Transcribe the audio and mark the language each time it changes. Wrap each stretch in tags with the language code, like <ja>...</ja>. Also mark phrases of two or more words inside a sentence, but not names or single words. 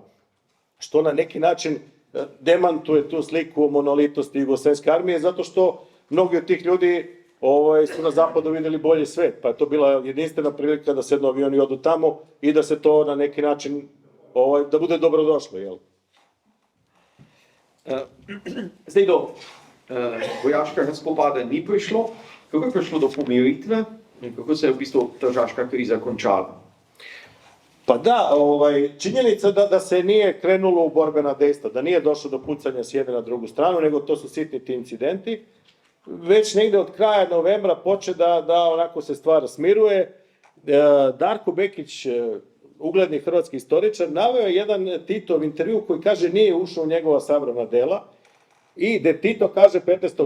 <sr>Što na neki način demantuje tu sliku o monolitosti jugoslovenske armije, zato što mnogi od tih ljudi su na zapadu vidjeli bolji svet, pa je to bila jedinstvena prilika da se avioni odu tamo i da se to na neki način, da bude dobrodošlo, jel?</sr> <sl>Zdaj do vojaškega spopada ni prišlo, kako je prišlo do pomiritve in kako se je v bistvu tržaška kriza končala?</sl> <sr>Pa da, činjenica da se nije krenulo u borbena dejstva, da nije došlo do pucanja s jedne na drugu stranu, nego to su sitni ti incidenti. Već negde od kraja novembra poče da onako se stvar smiruje. Darko Bekić, ugledni hrvatski istoričar, naveo je jedan Titov intervju koji kaže nije ušao u njegova sabrana dela i gde Tito kaže 15.</sr>